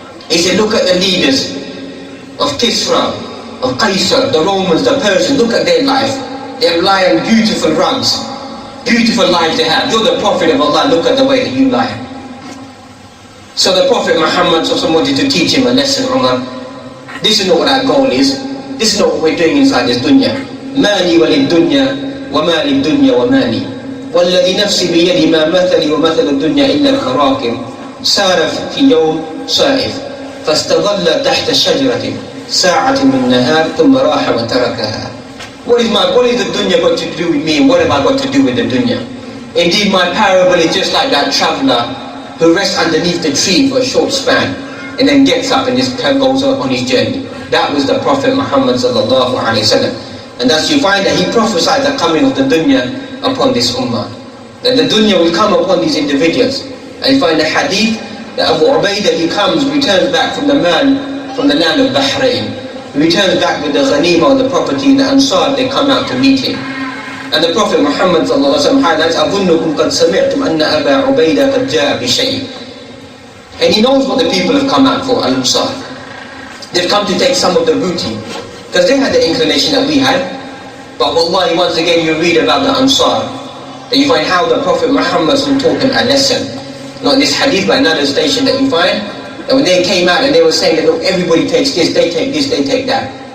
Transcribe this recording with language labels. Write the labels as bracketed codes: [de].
[en] He said, look at the leaders of Kisra, of Qaisar, the Romans, the Persians, look at their life. They lie on beautiful rugs, beautiful lives they have. You're the Prophet of Allah, look at the way that you lie. So the Prophet Muhammad wanted to teach him a lesson, Umar. This is not what our goal is. This is not what we're doing inside this dunya. [ar] مالي وللدنيا وما للدنيا ومالي والذي نفسي بيدي ما مثلي ومثل الدنيا إلا الكراكب سار في يوم صائف فاستظل تحت شجرة ساعة من نهار ثم راح وتركها. [en] What is the dunya got to do with me, and what have I got to do with the dunya? Indeed, my parable is just like that traveller who rests underneath the tree for a short span and then gets up and just goes on his journey. That was the Prophet Muhammad sallallahu alaihi wasallam. And thus you find that he prophesied the coming of the dunya upon this ummah. That the dunya will come upon these individuals. And you find the hadith that Abu Ubaidah, he comes, returns back from the man from the land of Bahrain. He returns back with the ghanima or the property, the Ansar, they come out to meet him. And the Prophet Muhammad sallallahu alaihi wasallam highlights, [ar] أَظُنُّكُمْ قَدْ سَمِعْتُمْ أَنَّ أَبَا عُبَيْدَ قَدْ جَاءَ بِشَيْءٍ. [en] And he knows what the people have come out for, Al-Ansar. They've come to take some of the booty. Because they had the inclination that we had. But wallahi, once again you read about the Ansar, that you find how the Prophet Muhammad taught them a lesson. Not in this hadith, but another station that you find, that when they came out and they were saying that look, everybody takes this, they take that.